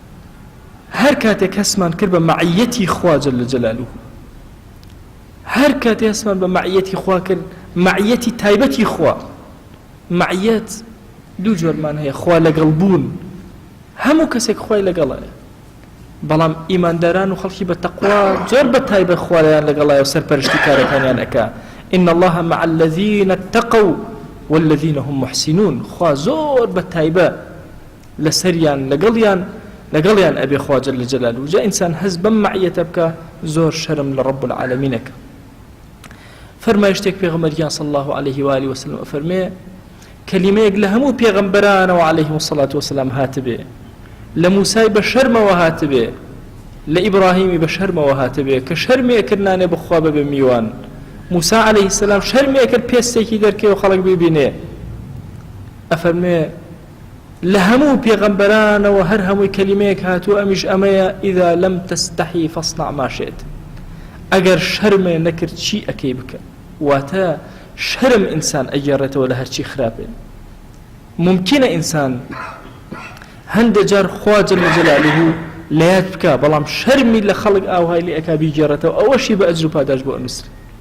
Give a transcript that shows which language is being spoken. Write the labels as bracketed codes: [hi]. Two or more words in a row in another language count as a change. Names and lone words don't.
[ckb] یان هەر کاتێک هەستمان کرد بە مەعیەتی خوا [ar] جەل جەلالوه، [ckb] هەر کاتێک هەستمان بە مەعیەتی خوا کرد، مەعیەتی تایبەتی خوا. مەعیەت دوو جۆرمان هەیە، خوا لەگەڵ بوون، هەموو کەسێک خوای لەگەڵایە، بەڵام ئیمانداران و خەڵکی بە تەقوا زۆر بە تایبەت خوایان لەگەڵایە و سەرپەرشتی کارەکانیان ئەکا. [ar] إن الله مع الذين اتقوا والذين هم محسنون. [ckb] خوا زۆر بە تایبەت لەسەریان لەگەڵیان ئەبێ خوا [ar] جەل جەلالوه. [ckb] جا ئینسان هەز بەم مەعیەتە بکە زۆر شەرم لە [ar] رب العالمینەکە. [ckb] فەرمایە شتێک پێغەمبەریان [ar] صلی الله عليه و آله وسلم [ckb] فەرمێ کەلیمەیەک لە هەموو پێغەمبەرانەوە [ar] عليهم الصلاة والسلام [ckb] هاتبێ، لە موسای بە شەرمەوە هاتبێ، لە ئیبراهیمی بە شەرمەوە هاتبێ کە شەرمێکردنانێ بخوا بەبێ میوان. موسا [ar] عليه السلام [ckb] شەرمێکرد پێستێکی دەرکەوە خەڵک ببینێ، ئەفەرمێ لە هەموو پێغەمبەرانەوە هەر هەمووی کەلیمەیەک هاتووە ئەمیش ئەمەیە [ar] ئیذا لەم تەستەحی فەصنع ما شئت. [ckb] ئەگەر شەرمێ نەکرد چی ئەکەی بکە؟ واتە شەرم ئینسان ئەگێڕێتەوە لە هەرچی خراپێ. ممکنە ئینسان هەندێک جار خوا [ar] جەل جەلالوه [ckb] لە یاد بکە، بەڵام شەرمی لە خەڵک ئاوهای لێ ئەکا بیگێڕێتەوە، ئەوەشی بە ئەجر و پاداش بۆ ئەنووسێت.